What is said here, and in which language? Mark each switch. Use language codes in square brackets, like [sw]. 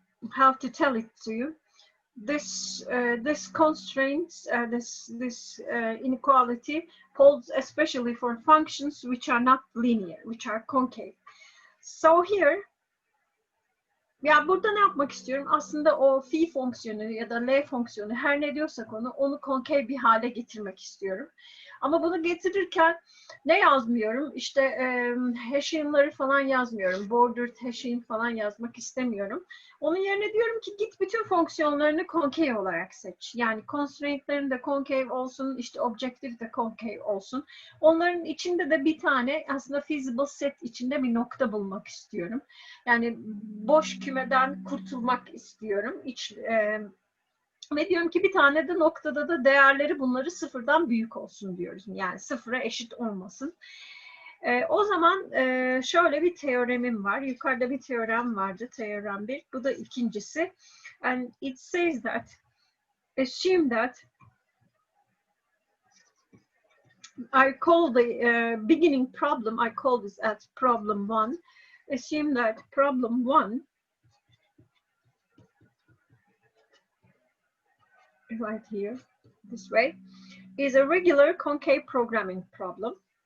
[en] How to tell it to you? This constraints, this inequality holds especially for functions which are not linear, which are concave. So here, [tr] ya burada ne yapmak istiyorum? Aslında o phi fonksiyonu ya da L fonksiyonu, her ne diyorsak onu konkev bir hale getirmek istiyorum. Ama bunu getirirken ne yazmıyorum? İşte hashing'ları falan yazmıyorum. Bordered hashing falan yazmak istemiyorum. Onun yerine diyorum ki git bütün fonksiyonlarını concave olarak seç. Yani constraint'lerin de concave olsun, işte objective de concave olsun. Onların içinde de bir tane aslında feasible set içinde bir nokta bulmak istiyorum. Yani boş kümeden kurtulmak istiyorum. Ve diyorum ki bir tane de noktada da değerleri bunları sıfırdan büyük olsun diyoruz. Yani sıfıra eşit olmasın. O zaman şöyle bir teoremim var. Yukarıda bir teorem vardı. Teorem 1. Bu da ikincisi. [en] And it says that assume that I call the beginning problem, I call this as problem 1. Assume that problem 1 right here, this way, is a regular concave programming problem.